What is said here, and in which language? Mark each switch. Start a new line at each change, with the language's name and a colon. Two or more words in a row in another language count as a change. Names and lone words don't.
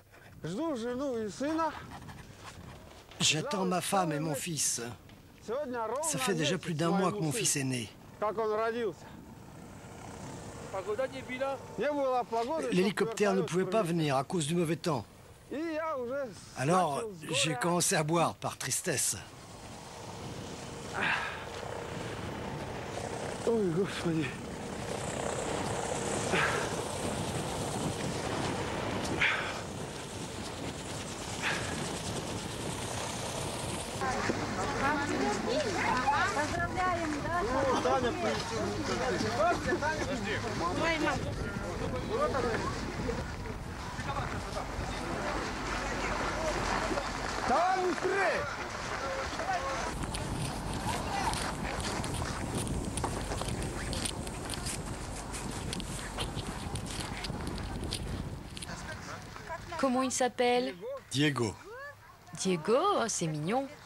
French: J'attends ma femme et mon fils. Ça fait déjà plus d'1 mois que mon fils est né. L'hélicoptère ne pouvait pas venir à cause du mauvais temps. Alors, j'ai commencé à boire par tristesse.
Russian: Ой, Господи. Поздравляем, да? Таня прилетела. Ой, мам. Давай быстрее!
French: Comment il s'appelle? Diego. Diego, oh, c'est mignon.